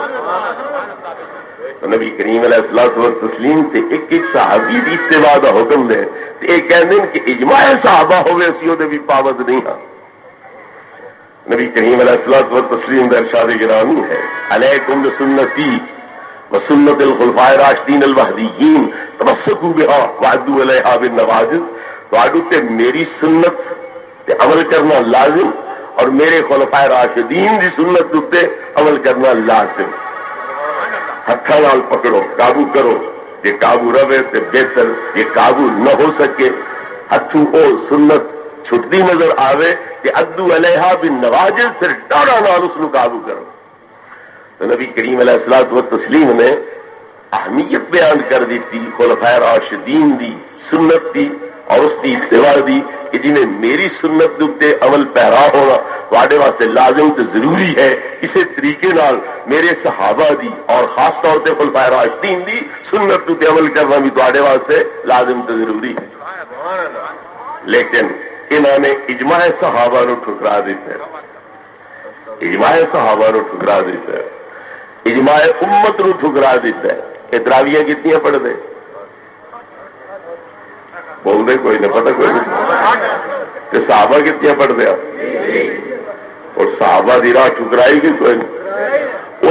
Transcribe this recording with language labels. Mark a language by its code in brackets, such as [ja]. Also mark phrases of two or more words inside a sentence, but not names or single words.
[pa] تو نبی کریم [ar] علیہ الصلوۃ والتسلیم [pa] تے ایک ایک صحابی دی اتباع دا حکم دے تے یہ کہندے کہ اجماع صحابہ ہوے اسی دے بھی پابند نہیں ہاں۔ نبی کریم [ar] علیہ الصلوۃ والتسلیم [pa] دا ارشاد گرامی ہے [ar] علیکم بسنتی وسنت الخلفاء الراشدین المہدیین تمسکوا بہا وعضوا علیہا بالنواجذ، [pa] تہاڈے تے میری سنت تے عمل کرنا لازم اور میرے خلفاء راشدین دی سنت تے عمل کرنا لازم۔ ہتھاں نال پکڑو، قابو کرو، جے قابو رہے تے بہتر، جے قابو نہ ہو سکے ہتھوں او سنت چھٹتی نظر آوے کہ [ar] عضوا علیہا بالنواجذ، [pa] پھر ڈاڑا نال اس نو قابو کرو۔ تو نبی کریم [ar] علیہ الصلوۃ والتسلیم [pa] نے اہمیت بیان کر دیتی خلفاء راشدین دی سنت دی اور اس کی اتباع دی کہ جنہیں میری سنت دے عمل پیرا ہونا تواڈے واسطے لازم تے ضروری ہے، اسی طریقے نال میرے صحابہ دی اور خاص طور تے خلفاء راشدین دی سنت دے عمل کرنا بھی تواڈے واسطے لازم تے ضروری ہے۔ لیکن انہوں نے اجماع صحابہ نو ٹھکرا دیتا ہے، اجماع صحابہ نو ٹھکرا دیتا ہے، اجماع امت نو ٹھکرا دیتا ہے۔ یہ تراویاں کتنی پڑھ دے بول دے کوئی نہ پتہ کوئی نہیں کہ صحابہ کتنی پڑھ دیا اور صحابہ دی راہ ٹھکرائی گئی کوئی نہیں۔